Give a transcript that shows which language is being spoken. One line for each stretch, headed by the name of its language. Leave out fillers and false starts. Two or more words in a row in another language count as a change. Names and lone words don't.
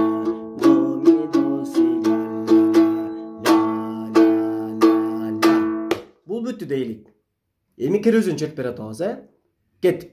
Kyrgyz: До ми до си ля ля ля ля. Бул бүттү дейли. Эми кирүүзүн чертип бере атабыз, Кеттик.